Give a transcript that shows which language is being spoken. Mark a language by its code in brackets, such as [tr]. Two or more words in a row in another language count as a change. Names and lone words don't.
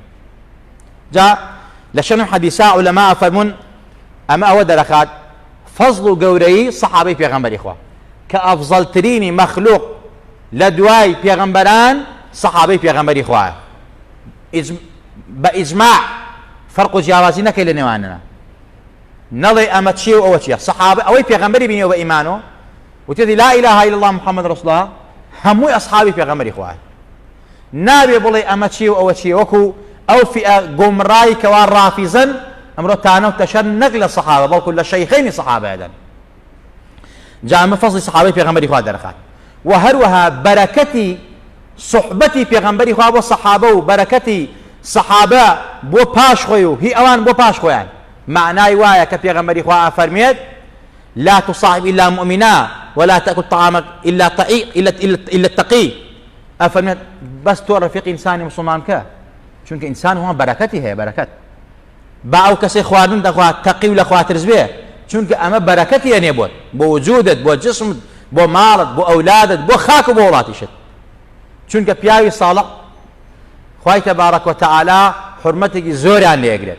[ckb] جا لە شەنم حەدیثا عولەما ئەفەرمون ئەمە ئەوە دەرەخات فەزڵ و گەورەی سەحابەی پێغەمبەری خوا کە ئەفزەڵترینی مەخلوق لە دوای پێغەمبەران سەحابەی پێغەمبەری خوایە، بە ئیجماع فەرق و جیاوازی نەکەی لە نێواننا، نەڵێ ئەمە چیە و ئەوە چیە. سەحابە ئەوەی پێغەمبەری بینیەوە بە ئیمانەوە و تێدی [ar] لا إله إلا الله محمد رسول الله [ckb] هەمووی ئەسحابی پێغەمبەری خوایە، نابێ بڵێ ئەمە چیە و ئەوە چیە، وەکو ئەو فئە گۆمڕایی کەوا ڕافیزن ئەمڕۆ تانە و تەشەر نەک لە سەحابە بەڵکو لە شەیخەینی سەحابە دەن. جا ئەمە فەزڵی سەحابەی پێغەمبەری خوا دەرەخات و هەروەها بەرەکەتی سوحبەتی پێغەمبەری خوا بۆ سەحابە و بەرەکەتی سەحابە بۆ پاش خۆی و هی ئەوان بۆ پاش خۆیان. معنای وایە کە پێغەمبەری خوا ئەفەرمێت [ar] لا تصاحب إلا مؤمنا ولا تأكل طعامك إلا التقي. [ckb] ئەفەرمێت بەس تۆ ڕەفیقی ئینسانی مسلمان کە، چونکە ئینسان هەمان بەرەکەتی هەیە، بەرەکەت با ئەو کەسەی خواردن دەخوات تەقی و لە خوا ترس بێ، چونکە ئەمە بەرەکەتی هەنێ بۆت، بۆ وجودت، بۆ جسمت، بۆ ماڵت، بۆ ئەولادت، بۆ خاک و بۆ وڵاتیشت. چونکە پیاوی ساڵح خوای [ar] تەبارەک وتەعالا [ckb] حورمەتێکی زۆریان لێگرێت.